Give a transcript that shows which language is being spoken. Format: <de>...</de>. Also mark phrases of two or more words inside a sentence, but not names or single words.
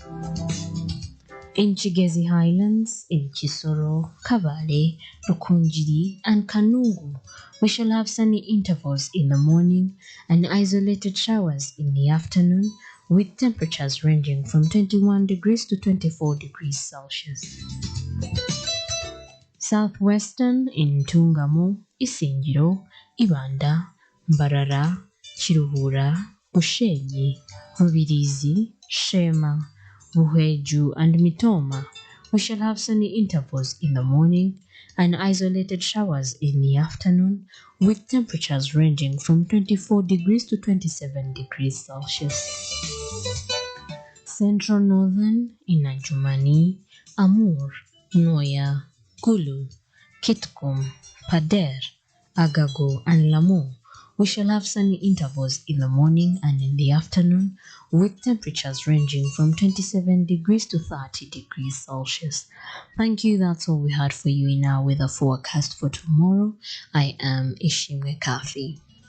<en>In Chigezi Highlands, in Chisoro, Kabale, Rukunjiri, and Kanungu, we shall have sunny intervals in the morning and isolated showers in the afternoon, with temperatures ranging from 21 degrees to 24 degrees Celsius. Southwestern in Tungamo, Isinjiro, Ibanda, Mbarara, Chiruhura, Mushenyi, Rubirizi, Shema, Buheju, and Mitoma. We shall have sunny intervals in the morning and isolated showers in the afternoon, with temperatures ranging from 24 degrees to 27 degrees Celsius. Central Northern in Adjumani, Amur, Noya, Gulu, Kitgum, Pader, Agago, and Lamu. We shall have sunny intervals in the morning and in the afternoon, with temperatures ranging from 27 degrees to 30 degrees Celsius. Thank you. That's all we had for you in our weather forecast for tomorrow. I am Ishimwe Kafi.</en>